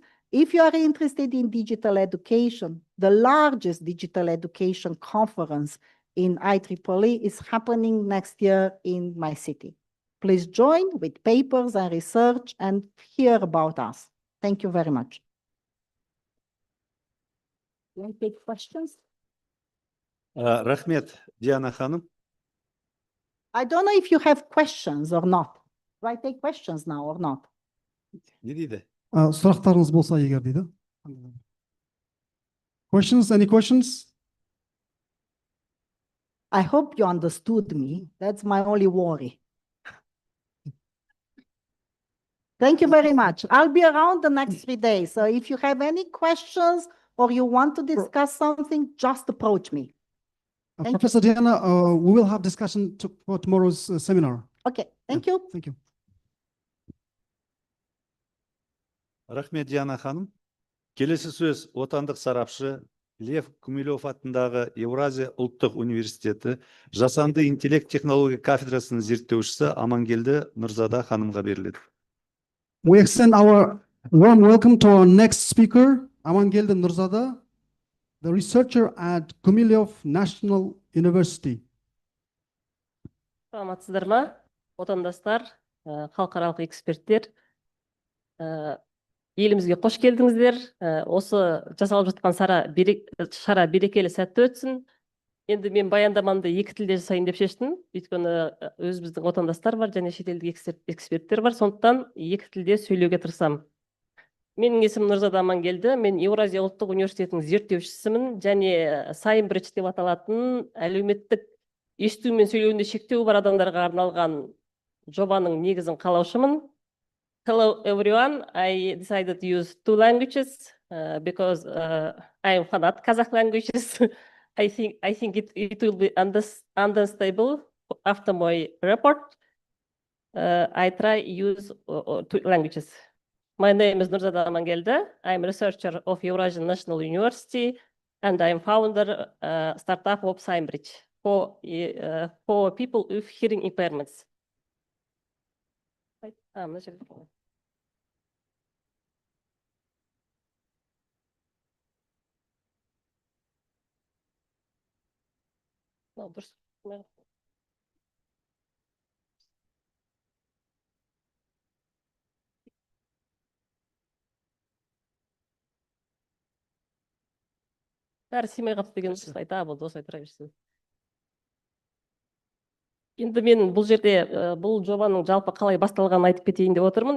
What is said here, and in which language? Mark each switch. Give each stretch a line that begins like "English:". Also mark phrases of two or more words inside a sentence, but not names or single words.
English: If you are interested in digital education, the largest digital education conference in IEEE is happening next year in my city. Please join with papers and research and hear about us. Thank you very much. Do you take questions?
Kazakh: Рахмет, Диана ханым.
English: I don't know if you have questions or not. Do I take questions now or not?
Kazakh: Не дейді? Сұрақтарыңыз болса егер дейді.
English: Questions, any questions? I hope you understood me. That's my only worry. Thank you very much. I'll be around the next 3 days. So if you have any questions or you want to discuss something, just approach me. Professor Diana, we will have discussion for tomorrow's seminar. Okay, thank you. Thank you.
Kazakh: Рахмет, Диана ханым. Келесі сөз отандық сарапшы, Лев Гумилев атындағы Еуразия ұлттық университеті жасанды интеллект технология кафедрасының зерттеушісі Амангелді Нұрзада ханымға беріледі.
English: We extend our warm welcome to our next speaker, Amangelde Nurzada, the researcher at Gumilev National University.
Kazakh: Саламатсыздар ма, отандастар, халықаралық эксперттер, елімізге қош келдіңіздер. Осы жасалып жатқан шара берекелі сәтті өтсін. Енді мен баяндамамды екі тілде жасайын деп шештім, өйткені өзіміздің отандастар бар және шетелдік эксперттер бар, сондықтан екі тілде сөйлеуге тырысамын. Менің есімім Нұрзада Амангелді, мен Еуразия ұлттық университетінің зерттеушісімін және Сайнбридж деп аталатын әлеуметтік есту мен сөйлеуінде шектеуі бар адамдарға арналған жобаның негізін қалаушымын.
English: Hello everyone, I decided to use two languages because I am fanat Kazakh languages. I think it will be understandable after my report. I try use two languages. My name is Nurzada Amangelde. I'm a researcher of Eurasian National University, and I'm founder startup of Сайнбридж for people with hearing impairments. No,
Kazakh: дұрыс. Бәрі симай қалып деген айта, болды, осы айтыра берсін. Енді мен бұл жерде бұл жобаның жалпы қалай басталғанын айтып кетейін деп отырмын.